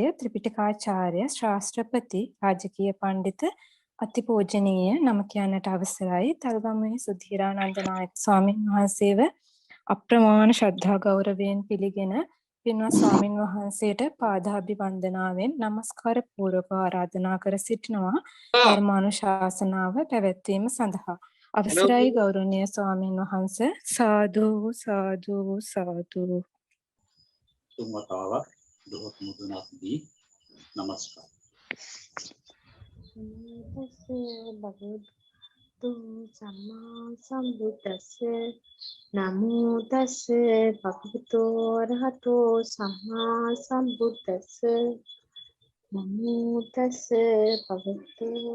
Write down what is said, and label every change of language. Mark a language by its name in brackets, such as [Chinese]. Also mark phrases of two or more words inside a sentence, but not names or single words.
[Sinhala] ත්‍රිපිටකාචාර්ය ශාස්ත්‍රපති රාජකීය පඬිත අතිපූජනීය නම කියන්නට අවසරයි තල්ගමුවේ සුධීරානන්ද නායක ස්වාමීන් වහන්සේව අප්‍රමාණ ශ්‍රද්ධා ගෞරවයෙන් පිළිගෙන පින්වත් ස්වාමින් වහන්සේට පාදාභිවන්දනාවෙන් নমස්කාර පූර්වක ආරාධනා කර සිටිනවා ධර්මානුශාසනාව පැවැත්වීම සඳහා අවසරයි ගෞරවනීය ස්වාමින් වහන්සේ සාදු සාදු සාදු තුන්වතාවක් දොහොත් මුදුනක්දී নমස්කාර. [Pali] භගවතු සම්මා සම්බුද්දස්ස නමෝ තස්ස භගවතු රහතෝ සම්මා සම්බුද්දස්ස නමෝ තස්ස භගවතු